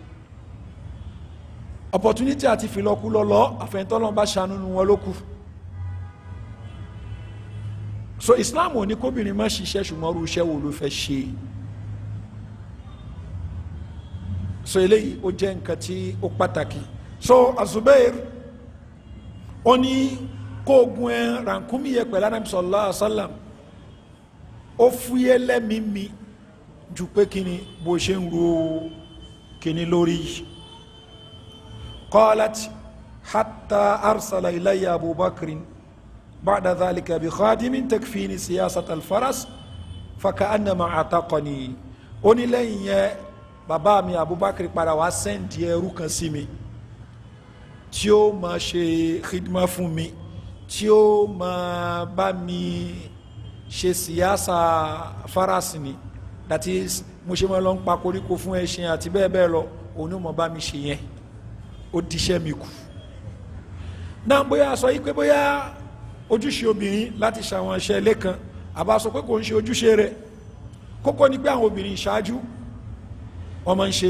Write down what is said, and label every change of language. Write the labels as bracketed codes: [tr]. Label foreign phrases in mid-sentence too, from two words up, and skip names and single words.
[yo] opportunity àti fìlọ́kú lọ́lọ́ àfẹ́ntọ́lọ́n bá ṣàánú wọn ló kù so Islam ò ní kóbìnrin má ṣiṣẹ́ ṣùgbọ́n irú iṣẹ́ wo ló fẹ́ ṣe so eléyìí ó jẹ́ nǹkan tí ó pàtàkì so Azubair ó ní kó gun rànkúmí yẹ pẹ̀lú Ànábì [ar] صلى الله عليه وسلم [yo] ó fúyẹ́ lẹ́mìí ju pé kíni bó ṣe ń ro kíni lórí qalat [ar] حتى أرسل إلي أبو بكر بعد ذلك بخادم تكفيني سياسة الفرس فكأنما أعتقني [yo] ó ní lẹ́yìn yẹn bàbá mi Abubakar padà wá sẹ́ndì ẹrú kan sí mi tí ó máa ṣe khidma fún mi tí ó máa bá mi ṣe [ar] سياسة فرس [yo] ni [en] that is [yo] mo ṣe máa lọ ń pa koríko fún ẹṣin àti bẹ́ẹ̀ bẹ́ẹ̀ lọ òun ni mo bá mi ṣe yẹn ó díṣẹ́ mi kù náà bóyá sọ yí pé bóyá ojúṣe obìnrin láti ṣàwọn iṣẹ́ ilé kan àbá sọ pé kò ń ṣe ojúṣe rẹ̀ kókó ni pé àwọn obìnrin ìṣáájú wọ́n máa ń ṣe